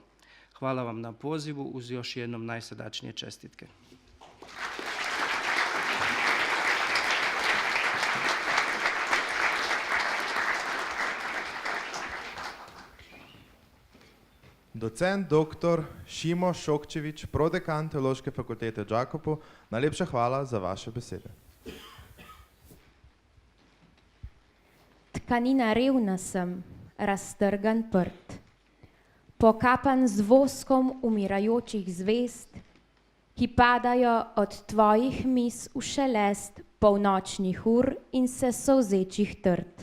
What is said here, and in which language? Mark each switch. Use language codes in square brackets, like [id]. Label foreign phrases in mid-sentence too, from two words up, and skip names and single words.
[hr] Hvala vam na pozivu uz još jednom najsrdačnije čestitke. Docent dr. [sl] Šimo Šokčević, prodekan Teološke fakultete v Đakovu, najlepša hvala za vaše besede. Tkanina revna sem, raztrgan prt, pokapan z voskom umirajočih zvezd, ki padajo od tvojih mis v šelest polnočnih ur in se solzečih trt.